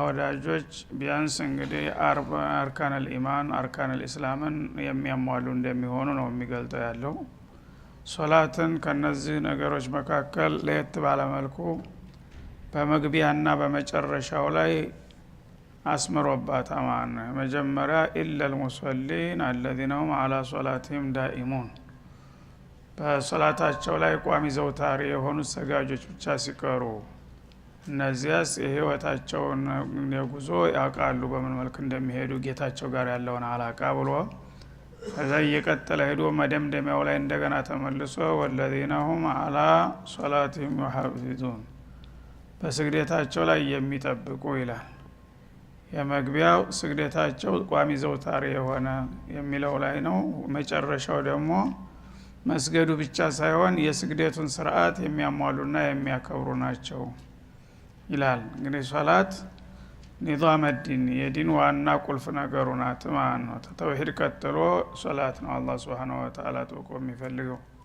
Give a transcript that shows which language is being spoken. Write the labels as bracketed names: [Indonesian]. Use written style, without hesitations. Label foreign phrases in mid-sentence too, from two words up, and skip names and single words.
[Amharic] ወዳጆች ቢያንስ እንግዲህ [Arabic] أركان الإيمان أركان الإسلام [Amharic] የሚያሟሉ እንደሚሆኑ ነው የሚገልጠው ያለው። ሶላትን ከነዚህ ነገሮች መካከል ለየት ባለ መልኩ በመግቢያና በመጨረሻው ላይ አስመሮባት አማን መጀመሪያ [Arabic] إلا المصلين الذين هم على صلاتهم دائمون [Amharic] በሶላታቸው ላይ ቋሚ ዘውታሪ የሆኑ ሰጋጆች ብቻ ሲቀሩ እነዚያስ የህይወታቸውን የጉዞ ያውቃሉ በምን መልኩ እንደሚሄዱ ጌታቸው ጋር ያለውን አላቃ ብሎ ከዛ እየቀጠለ ሄዶ መደምደሚያው ላይ እንደገና ተመልሶ [Arabic] والذين هم على صلاتهم يحافظون [Amharic] በስግደታቸው ላይ የሚጠብቁ ይላል። የመግቢያው ስግደታቸው ቋሚ ዘውታሪ የሆነ የሚለው ላይ ነው። መጨረሻው ደግሞ መስገዱ ብቻ ሳይሆን የስግደቱን ስርዓት የሚያሟሉና የሚያከብሩ ናቸው ይላል። እንግዲህ ሶላት [Arabic] نظام الدين [Amharic] የዲን ዋና ቁልፍ ነገሩ ናት ማለት ነው። ተተውሂድ ቀጥሎ ሶላት ነው አላህ [Arabic] سبحانه وتعالى [Amharic] ተቆ የሚፈልገው።